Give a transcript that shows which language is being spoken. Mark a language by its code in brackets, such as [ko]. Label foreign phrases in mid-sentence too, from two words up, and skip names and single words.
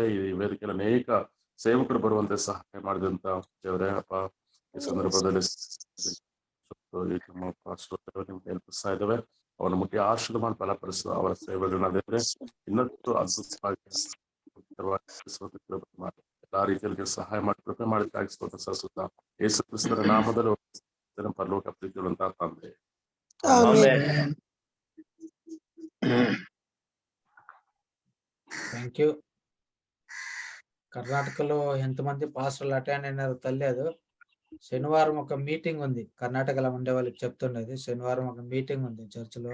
[kn] ಈ ವೇದಿಕೆಯಲ್ಲಿ ಅನೇಕ ಸೇವಕರು ಬರುವಂತೆ ಸಹಾಯ ಮಾಡಿದಂತ ದೇವರೇ ಅಪ್ಪ, ಈ ಸಂದರ್ಭದಲ್ಲಿ ಕಲ್ಪಿಸ್ತಾ ಇದ್ದೇವೆ. ಅವರ ಮುಖ್ಯ ಆಶೀರ್ವಾದ ಮಾಡಿ ಬಲಪಡಿಸುವ ಅವರ ಸೇವೆಗಳನ್ನ ದೇವರೇ ಇನ್ನಷ್ಟು ಅದ್ಭುತವಾಗಿ ಎಲ್ಲಾ ರೀತಿಯಲ್ಲಿ ಸಹಾಯ ಮಾಡಿ ಕೃಪೆ ಮಾಡಿ ಸಲ್ಲಿಸುತ್ತಾ ಯೇಸು ಕ್ರಿಸ್ತರ ನಾಮದಲ್ಲಿ ಪರಲೋಕ ಪ್ರೀತಿಯುಳ್ಳಂತ ತಂದೆ. [en] Thank you. [te] కర్ణాటకలో ఎంతమంది పాస్టర్లు అటెండ్ అయినారో తెలియదు. శనివారం ఒక మీటింగ్ ఉంది, కర్ణాటకలో ఉండే వాళ్ళకి చెప్తుండేది. శనివారం ఒక మీటింగ్ ఉంది చర్చిలో.